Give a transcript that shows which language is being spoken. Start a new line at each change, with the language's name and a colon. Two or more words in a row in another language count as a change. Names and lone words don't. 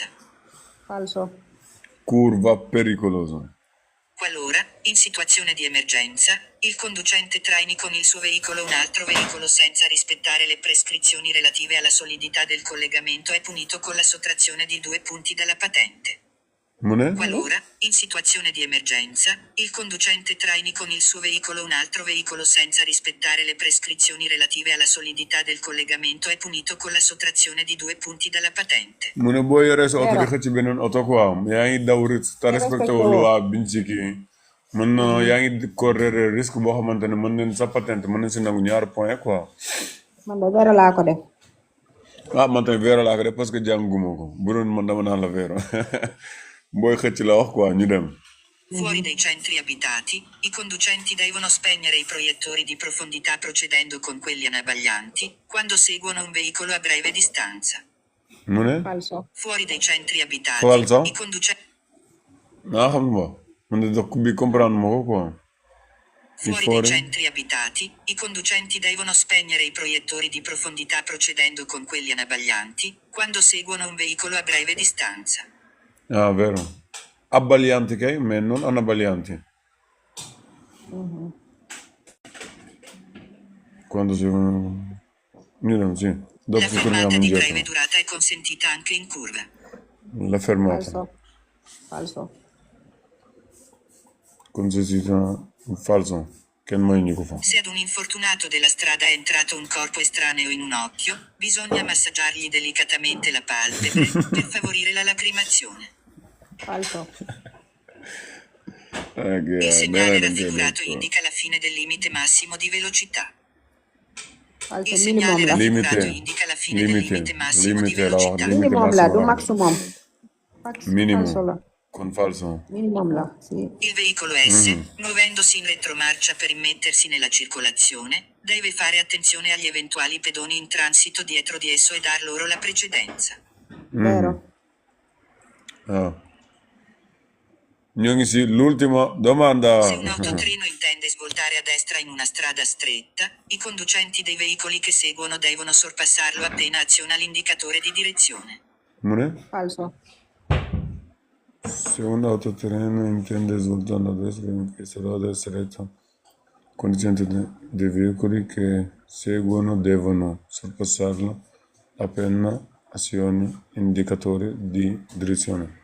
Italian: Falso. curva pericolosa Qualora, in situazione di emergenza, il conducente traini con il suo veicolo un altro veicolo senza rispettare le prescrizioni relative alla solidità del collegamento è punito con la sottrazione di 2 punti dalla patente.
Wolof: mu ne
Italian: Qualora, in situazione di emergenza, il conducente traini con il suo veicolo un altro veicolo senza rispettare le prescrizioni relative alla solidità del collegamento è punito con la sottrazione di 2 punti dalla patente.
Wolof: mu ne boo yoree sa oto di
Italian: Vero.
Wolof: xëcc beneen oto quoi yaa ngi daw risque te respecté wu loi biñ ci kii mën na yaa ngi correre risque boo xamante ne mën nañ sa patente mën nañ si nangu ñaar point quoi Man de vero laa ko def. ah man tamit vero laa ko def
French: parce que
Wolof: jànguma ko bu doon man dama naan la vero booy xëcc la wax quoi ñu dem
Italian: Fuori dai centri abitati, i conducenti devono spegnere i proiettori di profondità procedendo con quelli anabaglianti, quando seguono un veicolo a breve distanza.
Wolof: mu ne
Italian: Falso. Fuori dai centri abitati, Falso. i conducenti
Wolof: ah xam nga man de dox bi comprendre ma ko quoi
Italian: Fuori fuori. dai centri abitati, i conducenti devono spegnere i proiettori di profondità procedendo con quelli anabaglianti, quando seguono un veicolo a breve distanza. ah vero abbaglianti kay
French: mais non
Italian: anabaglianti quando si
Wolof: ñu dem
Italian: sì dopo La ci torniamo fermata di indietro breve durata è consentita anche in curva. la fermata Falso. Falso. consistita falso
Wolof: kenn mayuñu ko fa
Italian: Se ad un infortunato della strada è entrato un corpo estraneo in un occhio, bisogna massaggiargli delicatamente la palpebre per favorire la lacrimazione. Falso. Il segnale bene raffigurato indica la fine del limite massimo di velocità. Falso. Il Minimum segnale la. raffigurato Limite. indica la fine del limite massimo di Limite la velocità. limite
Wolof: Minimum la du
Italian: massimo maximum. minimo Falso la. con falso Minimum la. Sì. Il veicolo S, muovendosi in retromarcia per immettersi nella circolazione, deve fare attenzione agli eventuali pedoni in transito dietro di esso e dar loro la precedenza. Vero.
Wolof: ah ñoo ngi si
Italian: l'ultima domanda Se un autotreno intende svoltare a destra in una strada stretta, i conducenti dei veicoli che seguono devono sorpassarlo appena aziona l'indicatore di direzione. mu ne Falso. se un autotreno intende svoltare a destra in questa strada stretta conducenti dei veicoli che seguono devono sorpassarlo appena aziona indicatore di direzione